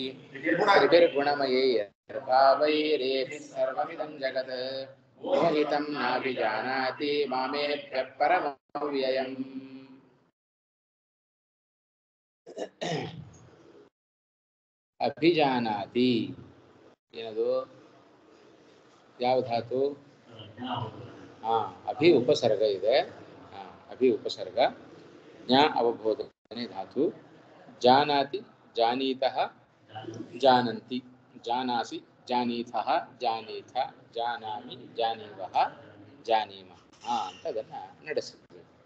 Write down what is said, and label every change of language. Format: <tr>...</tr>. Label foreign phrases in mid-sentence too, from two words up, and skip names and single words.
<sa>त्रिभिर्गुणमयैर्भावैरेभिः सर्वमिदं जगत् मोहितं नाभिजानाति मामेभ्यः परमव्ययम्</sa> <kn>अभिजानाति ಏನದು ಯಾವ ಧಾತು ಅಭಿ ಉಪಸರ್ಗ ಇದೆ ಅಭಿ ಉಪಸರ್ಗ ಜ್ಞಾ ಅವಬೋಧನೆ ಧಾತು</kn> <sa>ಜಾನಾತಿ ಜಾನೀತಃ ಜಾನಂತಿ ಜಾನಾಸಿ ಜಾನೀತಃ ಜಾನೀಥ ಜಾನಾಮಿ ಜಾನೀವಃ ಜಾನೀಮಃ</sa> <kn>ಅಂತ ಅದನ್ನ ನಡೆಸಿದ್ವಿ</kn>